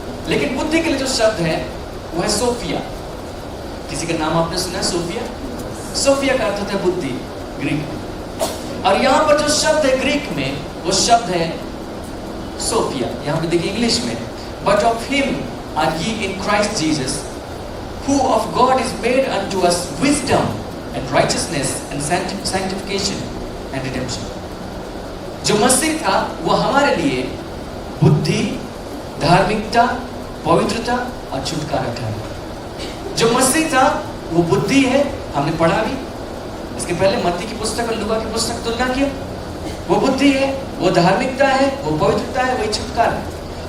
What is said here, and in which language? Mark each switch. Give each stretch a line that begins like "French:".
Hindi: लेकिन बुद्धि के लिए जो शब्द है वो है सोफिया। किसी का नाम आपने सुना है सोफिया? सोफिया का अर्थ होता है बुद्धि ग्रीक में। और यहां पर जो शब्द है ग्रीक में वो शब्द है सोफिया। यहां पे देखिए इंग्लिश में,
English: But of him are ye in Christ Jesus, who of God is made unto us wisdom and righteousness and sanctification and redemption.
Hindi: जो मसीह था वो हमारे लिए बुद्धि, धार्मिकता, पवित्रता और छुटकारा था। जो मसीह था वो बुद्धि है, हमने पढ़ा भी इसके पहले मत्ती की पुस्तक और लूका की पुस्तक तुलना किया। वो बुद्धि है, वो धार्मिकता है, वो पवित्रता है, वही छुटकारा है।